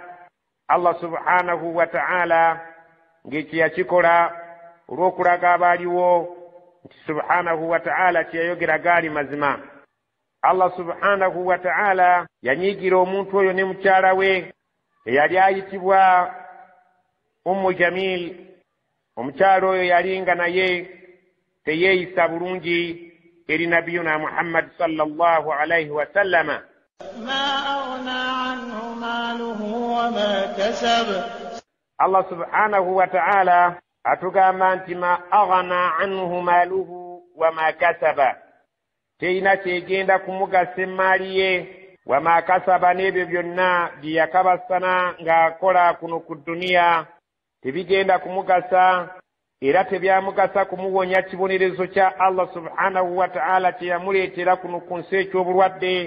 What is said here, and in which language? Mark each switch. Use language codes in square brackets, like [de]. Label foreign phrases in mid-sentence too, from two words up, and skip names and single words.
[ar] الله سبحانه وتعالى [lg] ng'ekye yakikola olw'okulaga abaaliwo nti [ar] سبحانه وتعالى [lg] kye yayogera gaali mazima. [ar] الله سبحانه وتعالى [lg] yanyiigira omuntu oyo ne mukyala we eyali ayitibwa Ummu Jamil. Omukyala oyo yali nga naye teyeeyisa bulungi eri [ar] نبينا محمد صلى الله عليه وسلم. ما أغنى عنه ماله وما كسب. الله سبحانه وتعالى [lg] atugamba nti [ar] ما أغنى عنه ماله وما كسب, [lg] teina kyegenda kumugasa emaali ye, [ar] وما كسب [lg] n'ebyo byonna bye yakabasana ng'akola kuno ku duniya tebigenda kumugasa, era tebyamugasa kumuwonya kibonerezo kya [ar] الله سبحانه وتعالى [lg] kye yamuleetera kuno ku nsi eky'obulwadde.